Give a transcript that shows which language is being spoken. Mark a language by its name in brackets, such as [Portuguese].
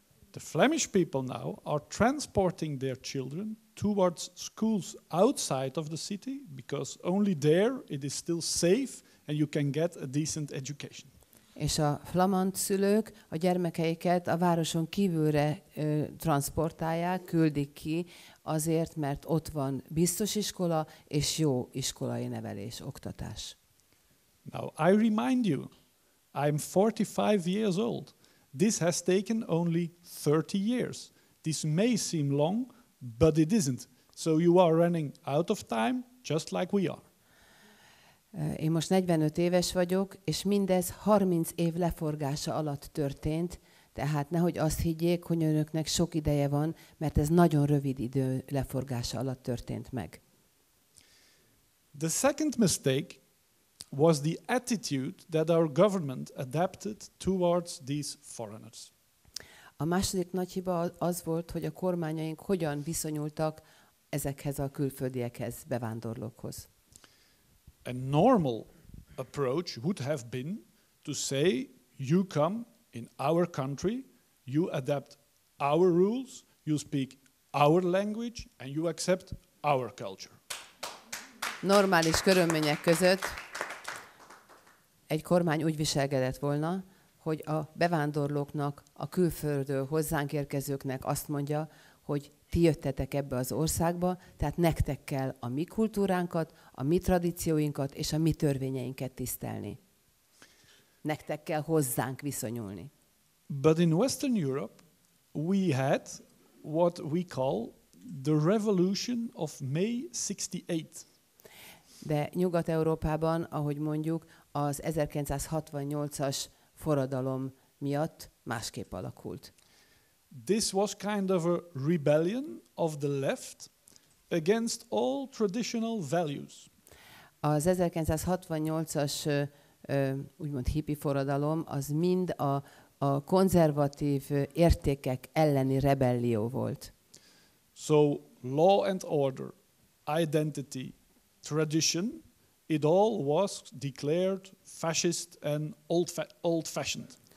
[English] The Flemish people now are transporting their children towards schools outside of the city because only there it is still safe and you can get a decent education. [Hungarian] És a flamand szülők a gyermekeiket a városon kívülre transportálják, küldik ki azért, mert ott van biztos iskola és jó iskolai nevelés, oktatás. [English] Now I remind you, I'm 45 years old. This has taken only 30 years. This may seem long, but it isn't. So you are running out of time, just like we are. [Hungarian] Én most 45 éves vagyok, és mindez 30 év leforgása alatt történt, tehát nehogy azt higgyék, hogy önöknek sok ideje van, mert ez nagyon rövid idő leforgása alatt történt meg. [English] The second mistake was the attitude that our government adapted towards these foreigners. [Hungarian] A második nagy hiba az volt, hogy a kormányaink hogyan viszonyultak ezekhez a külföldiekhez, bevándorlókhoz. [English] A normal approach would have been to say, you come in our country, you adapt our rules, you speak our language, and you accept our culture. [Hungarian] Normális körülmények között egy kormány úgy viselkedett volna, hogy a bevándorlóknak, a külföldről hozzánk érkezőknek azt mondja, hogy ti jöttetek ebbe az országba, tehát nektek kell a mi kultúránkat, a mi tradícióinkat és a mi törvényeinket tisztelni. Nektek kell hozzánk viszonyulni. [English] But in Western Europe, we had what we call the Revolution of May 68. [Hungarian] De Nyugat-Európában, ahogy mondjuk, az 1968-as forradalom miatt másképp alakult. [English] This was kind of a rebellion of the left against all traditional values. [Hungarian] Az 1968-as úgymond hippi forradalom az mind a konzervatív értékek elleni rebellió volt. [English] So law and order, identity, tradition, it all was declared fascist and old-fashioned.